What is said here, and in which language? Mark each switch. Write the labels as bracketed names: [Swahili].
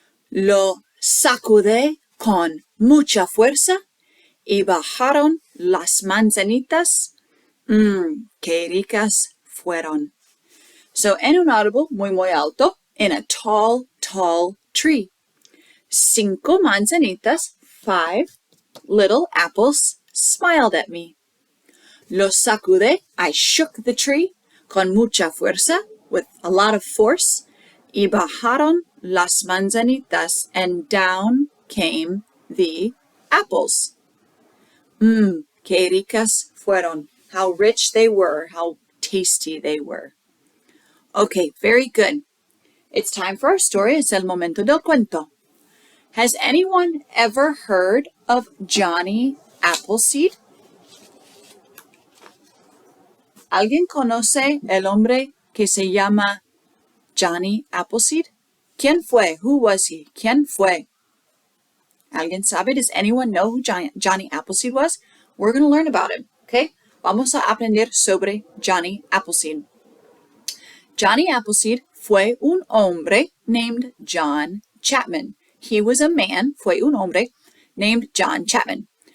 [Spanish] Lo sacudé con mucha fuerza y bajaron las manzanitas. Qué ricas fueron. So, en un árbol muy, muy alto, [English] in a tall, tall tree. 5 manzanitas, 5 little apples, smiled at me. [Spanish] Lo sacudé, [English] I shook the tree, [Spanish] con mucha fuerza, [English] with a lot of force, [Spanish] y bajaron las manzanitas, [English] and down came the apples. [Spanish] Qué ricas fueron. [English] How rich they were, how tasty they were. Okay, very good. It's time for our story. [Spanish] Es el momento del cuento. [English] Has anyone ever heard of Johnny Appleseed? [Spanish] ¿Alguien conoce el hombre que se llama Johnny Appleseed? ¿Quién fue? [English] Who was he? [Spanish] ¿Quién fue? ¿Alguien sabe? [English] Does anyone know who Johnny Appleseed was? We're going to learn about him, okay? [Spanish] Vamos a aprender sobre Johnny Appleseed. Johnny Appleseed fue un hombre [English] named [Spanish] John Chapman. [English] He was a man, [Spanish] fue un hombre, [English] named John Chapman.